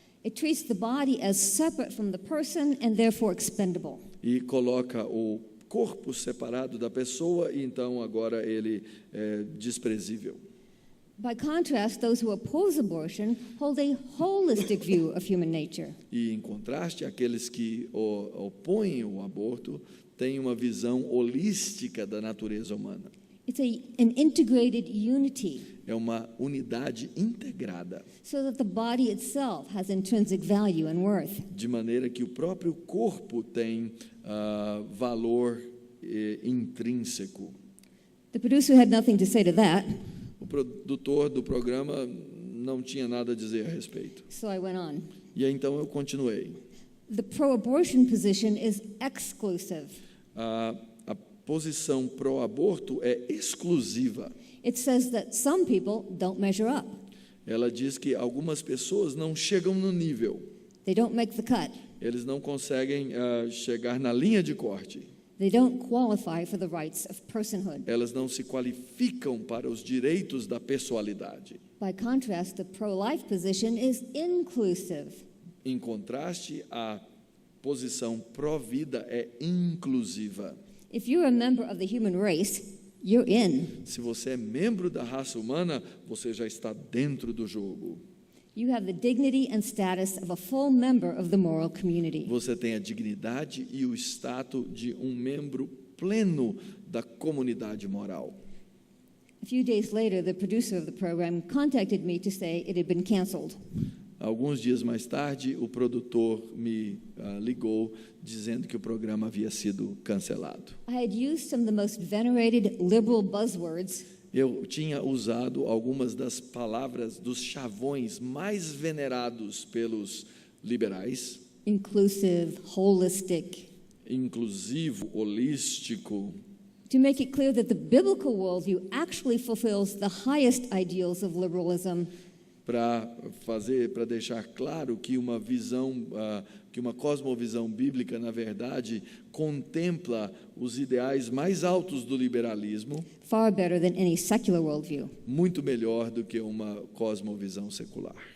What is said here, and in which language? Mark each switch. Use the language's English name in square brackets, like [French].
[English] It treats the body as separate from the person and therefore expendable. [Portuguese] E coloca o corpo separado da pessoa, e então agora ele é desprezível. [English] By contrast, those who oppose abortion hold a holistic view of human nature. [Portuguese] E, em contraste, aqueles que opõem o aborto têm uma visão holística da natureza humana. [English] It's an integrated unity, [Portuguese] É uma unidade integrada, [English] so that the body itself has intrinsic value and worth. [Portuguese] de maneira que o próprio corpo tem valor intrínseco. [English] The producer had nothing to say to that, [Portuguese] O produtor do programa não tinha nada a dizer a respeito. [English] so I went on. [Portuguese] E aí, então eu continuei. [English] The pro-abortion position is exclusive. [Portuguese] A posição pró-aborto é exclusiva. [English] It says that some people don't measure up. [Portuguese] Ela diz que algumas pessoas não chegam no nível. [English] They don't make the cut. [Portuguese] Eles não conseguem chegar na linha de corte. [English] They don't qualify for the rights of personhood. [Portuguese] Elas não se qualificam para os direitos da pessoalidade. [English] By contrast, the pro-life position is inclusive. [Portuguese] Em contraste, a posição pró-vida é inclusiva. [English] If you're a member of the human race, you're in. [Portuguese] Se você é membro da raça humana, você já está dentro do jogo. [English] You have the dignity and status of a full member of the moral community. [Portuguese] Você tem a dignidade e o status de um membro pleno da comunidade moral. [English] A few days later, the producer of the program contacted me to say it had been canceled. [Portuguese] Alguns dias mais tarde, o produtor me ligou dizendo que o programa havia sido cancelado. [English] I had used some of the most venerated liberal buzzwords. [Portuguese] Eu tinha usado algumas das palavras dos chavões mais venerados pelos liberais: [English] Inclusive, holistic, [Portuguese] inclusivo, holístico, [English] to make it clear that the biblical worldview actually fulfills the highest ideals of liberalism. [Portuguese] para deixar claro que uma visão, que uma cosmovisão bíblica, na verdade, contempla os ideais mais altos do liberalismo, [English] Far better than any secular worldview. [Portuguese] muito melhor do que uma cosmovisão secular.